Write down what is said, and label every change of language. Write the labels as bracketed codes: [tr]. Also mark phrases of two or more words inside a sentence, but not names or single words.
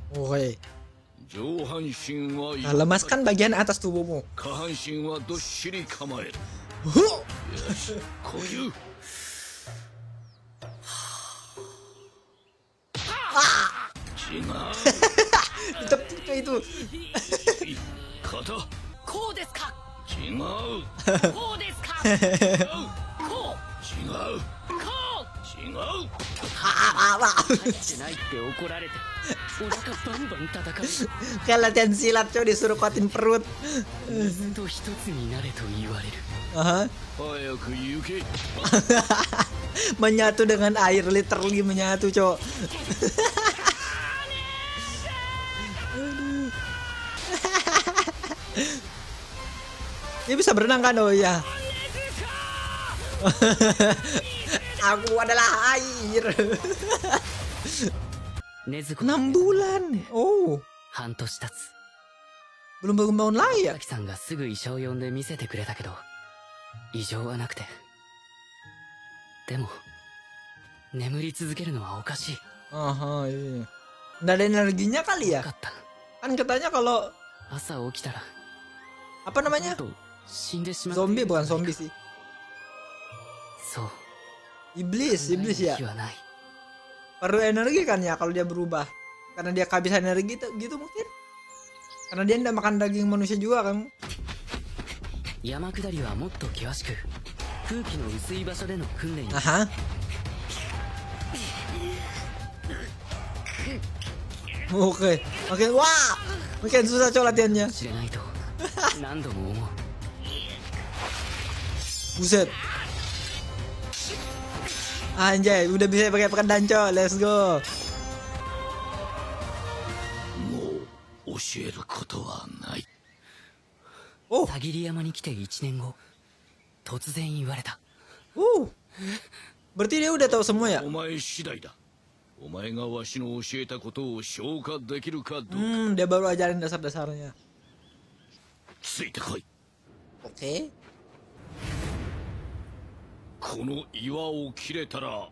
[id] Oke. [ja] 上半身は [id] Nah, lemaskan bagian atas tubuhmu. [ja] 下半身はどっしり構える。 Huh! よし、呼吸。 違う。 [id] Ditepuk tuh itu. [ja] 肩。こうですか違う。こうですか違う。こう違う。こ違う。う入ってないって怒られてお腹バンバン叩かれる [id] Kayak latihan silat coy, disuruh kuatin perut. [ja] 水と一つになれと言われる Aha. 早く行け。 [id] Menyatu dengan air, literally menyatu coy. Aduh. Dia bisa berenang kan? Oh iya. Aku adalah air. [ja] 禰豆子 [id] 6 bulan. Oh, [ja] 半年経つ [id] belum bangun lagi ya? [ja] 滝さんがすぐ医者を呼んで見せてくれたけど異常はなくてでも眠り続けるのはおかしい [id] Aha, iya. Nggak ada energinya kali [ja] よ [id] ya? [ja] かった [id] Kan katanya kalau [ja] 朝起きたら [id] apa [ja] もっ [id] namanya? [ja] と死んでしまって [id] Zombie bukan zombie sih. [ja] そう [id] Iblis [ja] 考える [id] ya. [ja] 気はない [id] Perlu energi kan ya kalau dia berubah. Karena dia kehabisan energi gitu mungkin. Karena dia nggak makan daging manusia juga kan. [ja] 山下りはもっと険しく空気の薄い場所での訓練に Aha. [id] Oke, makin wah, makin susah coy latihannya. [ja] 知れないと何度も思う [id] Buset. Anjay, udah bisa pakai pedang coy. [en] Let's go. [ja] もう教えることはない。 Oh, 田切山に来て1年後突然言われた [id] Berarti dia udah tahu semua ya? [ja] お前次第だ。お前がわしの教えたことを消化できるかどうか。 [id] Dia baru ajarin dasar-dasarnya. [ja] ついてこい。 [id] Oke. [ja] この岩を切れたら